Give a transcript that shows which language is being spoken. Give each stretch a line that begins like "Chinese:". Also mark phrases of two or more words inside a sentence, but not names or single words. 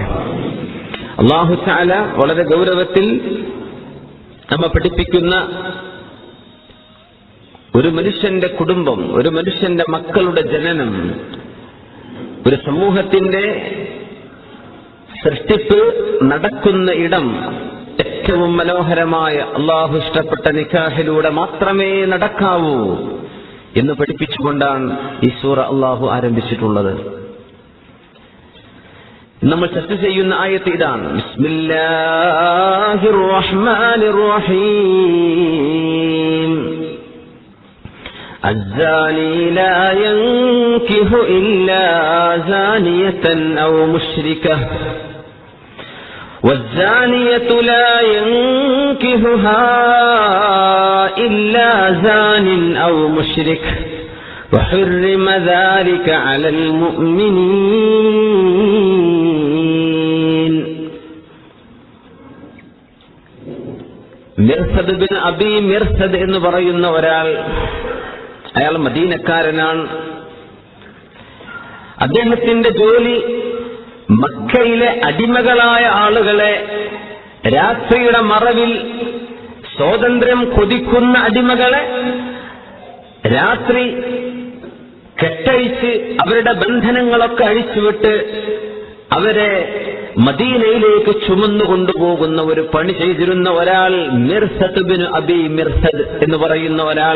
Malayalam: അല്ലാഹു തആല വളരെ ഗൗരവത്തിൽ നമ്മെ പഠിപ്പിക്കുന്ന ഒരു മനുഷ്യന്റെ കുടുംബം, ഒരു മനുഷ്യന്റെ മക്കളുടെ ജനനം, ഒരു സമൂഹത്തിന്റെ സൃഷ്ടിപ്പ് നടക്കുന്ന ഇടം ഏറ്റവും മനോഹരമായ അള്ളാഹു ഇഷ്ടപ്പെട്ട നിക്കാഹിലൂടെ മാത്രമേ നടക്കാവൂ എന്ന് പഠിപ്പിച്ചുകൊണ്ടാണ് ഈ സൂറ അള്ളാഹു ആരംഭിച്ചിട്ടുള്ളത്. നമ്മൾ ചർച്ച ചെയ്യുന്ന ആയത്ത് ഇതാണ്.
Arabic: بسم الله الرحمن الرحيم. الزاني لا ينكح إلا زانية أو مشركة والزانية لا ينكحها إلا زان أو مشرك وحرم ذلك على المؤمنين.
Malayalam: മിർസദ് ബിൻ അബി മിർസദ് എന്ന് പറയുന്ന ഒരാൾ, അയാൾ മദീനക്കാരനാണ്. അദ്ദേഹത്തിന്റെ ജോലി മക്കയിലെ അടിമകളായ ആളുകളെ, രാത്രിയുടെ മറവിൽ സ്വാതന്ത്ര്യം കൊതിക്കുന്ന അടിമകളെ രാത്രി കെട്ടഴിച്ച് അവരുടെ ബന്ധനങ്ങളൊക്കെ അഴിച്ചുവിട്ട് അവരെ മദീനയിലേക്ക് ചുമന്നു കൊണ്ടുപോകുന്ന ഒരു പണി ചെയ്തിരുന്ന ഒരാൾ മിർസദ് ബിൻ അബി മിർസദ് എന്ന് പറയുന്ന ഒരാൾ.